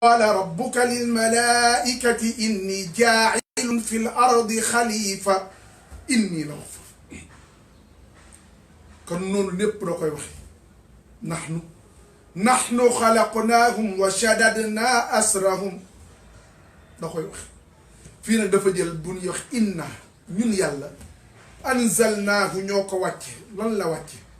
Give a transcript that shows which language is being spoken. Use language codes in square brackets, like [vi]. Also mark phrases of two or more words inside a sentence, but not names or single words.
[ar] قال ربك للملائكة إني جاعل في الأرض خليفة إني لغفور [wo] kon noonu lépp da koy waxe [ar] نحن خلقناهم وشددنا أسرهم [wo] da koy wax fii nag dafa jël bu ñuy wax inna ñun yàlla anzalnaahu ñoo ko wàcce lan la wàcce